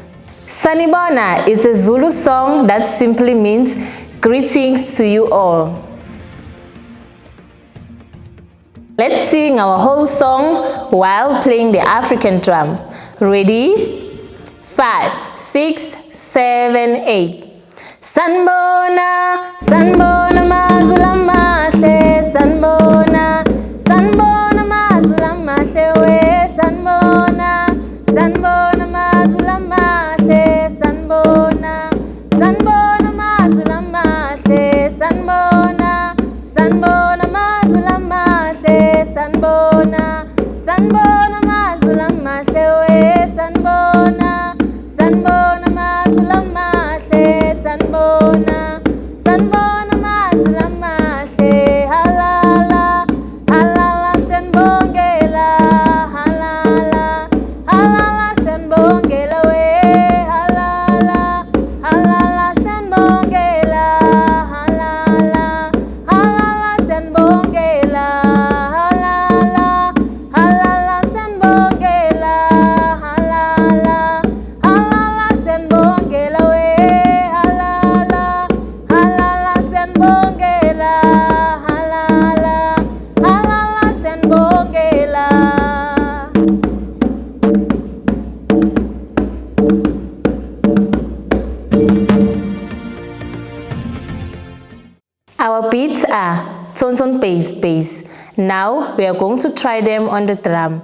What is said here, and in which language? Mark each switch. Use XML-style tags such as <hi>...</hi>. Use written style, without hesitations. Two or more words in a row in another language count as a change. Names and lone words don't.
<en>Sanibona is a Zulu song that simply means greetings to you all. Let's sing our whole song while playing the African drum. Ready? 5, 6, 7, 8.</en> <zu>Sanibona, Sanibona mazula mahle, Sanibona, Sanibona mazula mahle we, Sanibona, Sanibona mazula mahle, Sanibona, Sanibona mazula mahle, Sanibona, Sanibona mazula mahle, Sanibona, Sanibona mazula mahle we, Sanibona. Sanibona mazula mahle, Sanibona, Sanibona mazula mahle, halala, halala sanibongela, halala, halala sanibongela we, halala, halala sanibongela, halala, halala sanibongela, halala, halala sanibongela, halala. Sanibongela we, halala, halala sanibongela, halala, halala sanibongela.</zu> <en>Our beats are tones on bass, bass. Now we are going to try them on the drum.</en>